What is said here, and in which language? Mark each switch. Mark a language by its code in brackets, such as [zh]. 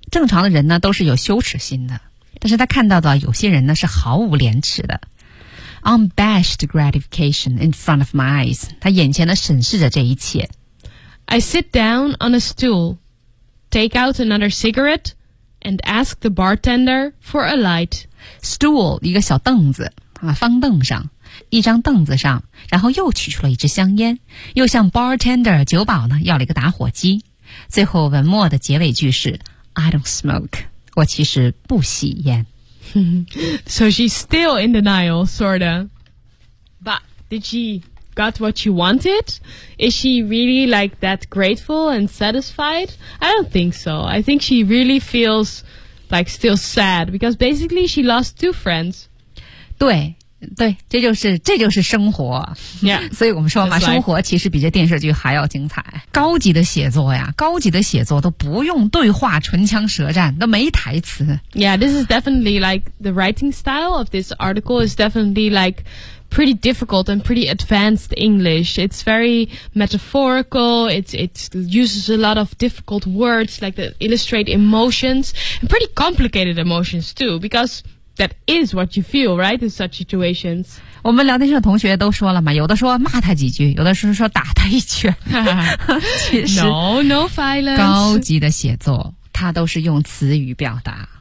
[zh] 正常的人呢都是有羞耻心的，但是他看到的有些人呢是毫无廉耻的。 [en] Unabashed gratification in front of my eyes. [zh] 他眼前的审视着这一切。 [en] I sit down on a stool, take out another cigarette, and ask the bartender for a light. [zh] Stool, 一个小凳子啊，方凳上，一张凳子上，然后又取出了一支香烟，又向 bartender 酒保呢要了一个打火机。最后文末的结尾句是 [en] I don't smoke. [zh] 我其实不吸烟。 [en] So she's still in denial, sorta. But did she got what she wanted? Is she really like that grateful and satisfied? I don't think so. I think she really feels like still sad because basically she lost two friends. [zh] 对。对，这就是生活。 [en] Yeah, [zh] 所以我们说嘛，生活其实比这电视剧还要精彩。高级的写作呀，高级的写作都不用对话，唇枪舌战，都没台词。 [en] Yeah, this is definitely like the writing style of this article is definitely like pretty difficult and pretty advanced English. It's very metaphorical. It uses a lot of difficult words like that illustrate emotions and pretty complicated emotions too because. That is what you feel, right? In such situations. [zh] 我们聊天室的同学都说了嘛，有的说骂他几句，有的是说打他一拳。 [en] No, no violence. [zh] 高级的写作，它都是用词语表达。